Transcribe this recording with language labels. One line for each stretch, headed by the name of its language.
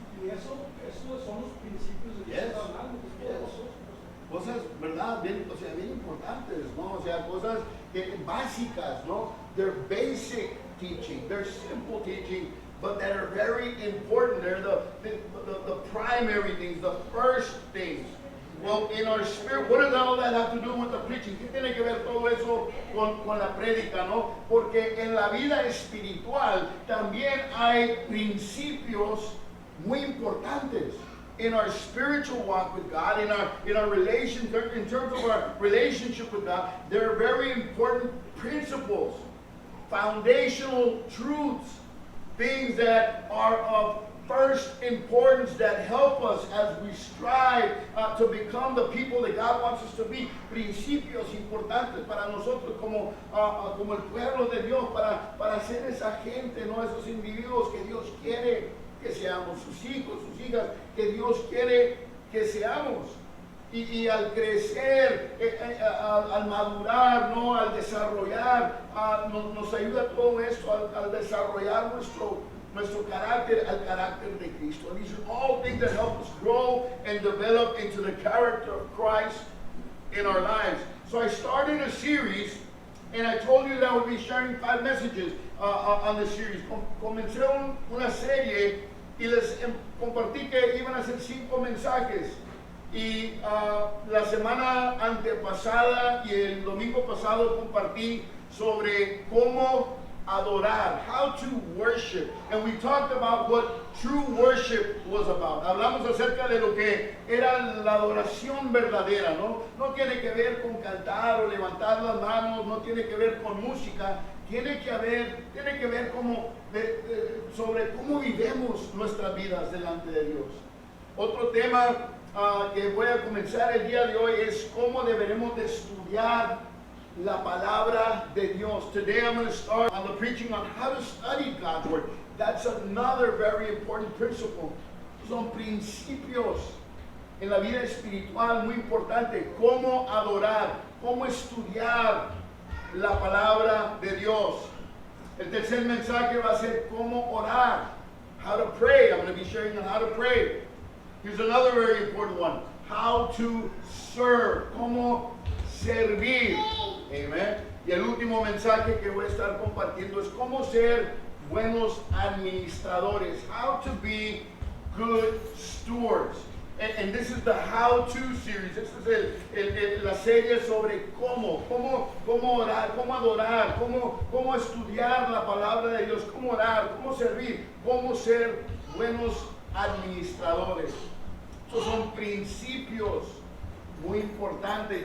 Spanish: Y eso son los principios de Dios hablando. Cosas, ¿verdad?, bien, o sea, bien importantes, ¿no? O sea, cosas básicas, ¿no?
English: They're basic teaching, they're simple teaching, but that are very important. They're the primary things, the first things. Well, in our spirit, what does all that have to do with the preaching?
Spanish: ¿Qué tiene que ver todo eso con la prédica, no? Porque en la vida espiritual también hay principios muy importantes.
English: In our spiritual walk with God, in our relation, in terms of our relationship with God, there are very important principles, foundational truths, things that are of first importance that help us as we strive to become the people that God wants us to be.
Spanish: Principios importantes para nosotros como el pueblo de Dios, para ser esa gente, ¿no? Esos individuos que Dios quiere que seamos, sus hijos, sus hijas, que Dios quiere que seamos. Y al crecer, al madurar, ¿no?, al desarrollar, nos ayuda todo esto al desarrollar nuestro carácter, al carácter de Cristo.
English: And these are all things that help us grow and develop into the character of Christ in our lives. So I started a series, and I told you that I would be sharing 5 messages on this series.
Spanish: Comencé una serie y les compartí que iban a ser 5 mensajes. Y la semana antepasada y el domingo pasado compartí sobre cómo adorar,
English: how to worship, and we talked about what true worship was about.
Spanish: Hablamos acerca de lo que era la adoración verdadera, ¿no? No tiene que ver con cantar o levantar las manos, no tiene que ver con música, tiene que ver sobre cómo vivimos nuestras vidas delante de Dios. Otro tema que voy a comenzar el día de hoy es cómo deberemos de estudiar la palabra de Dios.
English: Today I'm going to start on the preaching on how to study God's Word. That's another very important principle.
Spanish: Son principios en la vida espiritual muy importantes. Cómo adorar, cómo estudiar la palabra de Dios. El tercer mensaje va a ser cómo orar,
English: how to pray. I'm going to be sharing on how to pray. Here's another very important one, how to serve,
Spanish: cómo servir. Amen. Y el último mensaje que voy a estar compartiendo es cómo ser buenos administradores,
English: how to be good stewards. And this is the how-to series.
Spanish: Esta es la serie sobre cómo orar, cómo adorar, cómo estudiar la palabra de Dios, cómo orar, cómo servir, cómo ser buenos administradores. Estos son principios muy importantes.